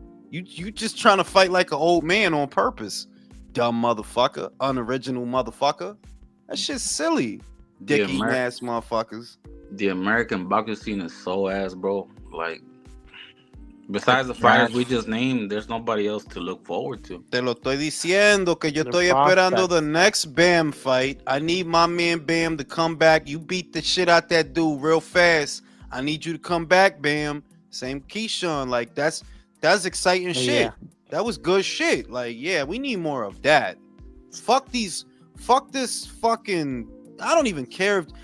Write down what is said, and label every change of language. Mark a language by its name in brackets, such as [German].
[English] You just trying to fight like an old man on purpose. Dumb motherfucker. Unoriginal motherfucker. That shit's silly. Dick eating ass motherfuckers. The American boxing scene is so ass, bro. Like, besides the fighters we just named, there's nobody else to look forward to. [Spanish] Te lo estoy diciendo que yo estoy esperando [English] the next Bam fight. I need my man Bam to come back. You beat the shit out that dude real fast. I need you to come back, Bam. Same Keyshawn. Like, that's exciting shit. Yeah. That was good shit. Like, yeah, we need more of that. Fuck this fucking. I don't even care if.